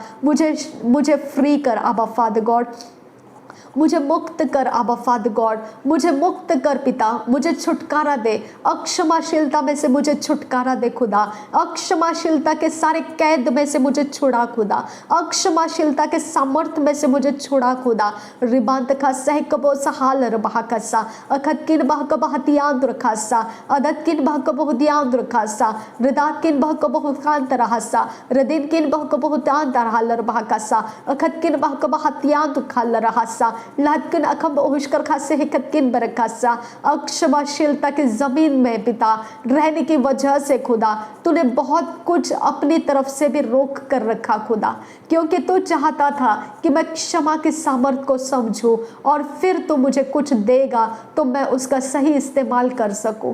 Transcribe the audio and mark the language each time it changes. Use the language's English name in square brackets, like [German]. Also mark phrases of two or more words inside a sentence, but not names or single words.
[Hindi] मुझे फ्री कर अब [English] Father God, [Hindi] मुझे मुक्त कर आबा [English] Father God, [Hindi] मुझे मुक्त कर पिता, मुझे छुटकारा दे। अक्षमाशीलता में से मुझे छुटकारा दे खुदा, अक्षमाशीलता के सारे कैद में से मुझे छुड़ा खुदा, अक्षमाशीलता के सामर्थ्य में से मुझे छुड़ा खुदा। रिबांत खा सह कबो सहाल रबहा कसा, अखत किन बह कब हतियान रखासा, अदत किन बह कब हुदियान रखासा, रिदात किन बह कब हुकान तरहसा, रदिन किन बह कब हुतान तरहाल रबहा कसा, अखत किन बह कब हतियान खाल रहासा, लादकिन अखब ओहशकर खासे हिकतकिन बरकासा। अक्षमाशीलता की जमीन में पिता रहने की वजह से खुदा तूने बहुत कुछ अपनी तरफ से भी रोक कर रखा खुदा, क्योंकि तू चाहता था कि मैं क्षमा की सामर्थ को समझूं और फिर तू मुझे कुछ देगा तो मैं उसका सही इस्तेमाल कर सकूं।